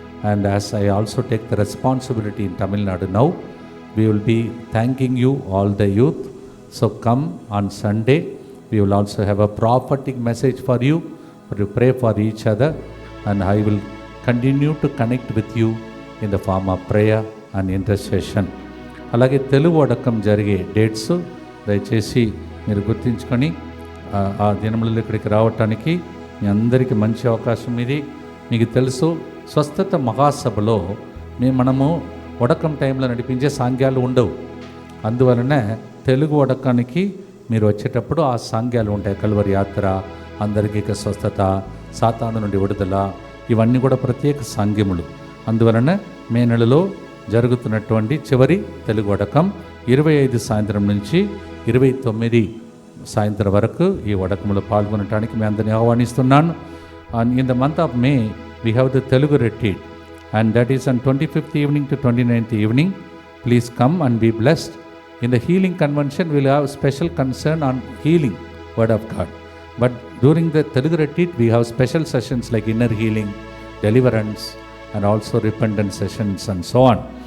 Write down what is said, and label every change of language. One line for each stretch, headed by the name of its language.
English: And as I also take the responsibility in Tamil Nadu now, we will be thanking you all the youth. So come on Sunday, we will also have a prophetic message for you, to pray for each other, and I will continue to connect with you in the form of prayer and intercession.
Telugu: అలాగే తెలుగు వడకం జరిగే dates దయచేసి మీరు గుర్తించుకొని ఆ దినములలో ఇక్కడికి రావటానికి మీ అందరికీ మంచి అవకాశం ఇది. మీకు తెలుసు, స్వస్థత మహాసభలో మనము వడకం టైంలో నడిపించే సాంగ్యాలు ఉండవు. అందువలన తెలుగు వడకానికి మీరు వచ్చేటప్పుడు ఆ సాంగ్యాలు ఉంటాయి. కల్వరి యాత్ర, అందరికీ స్వస్థత, సాతాను నుండి విడుదల, ఇవన్నీ కూడా ప్రత్యేక సాంగ్యములు. అందువలన మే నెలలో జరుగుతున్నటువంటి చివరి తెలుగు వడకం 25 సాయంత్రం నుంచి 29 సాయంత్రం వరకు ఈ వడకంలో పాల్గొనడానికి మీ అందరినీ ఆహ్వానిస్తున్నాను.
English: In the month of May we have the Telugu retreat, and that is on 25th evening to 29th evening. Please come and be blessed. In the healing convention, we will have special concern on healing, word of God. But during the Telugu retreat, we have special sessions like inner healing, deliverance, and also repentance sessions and so on.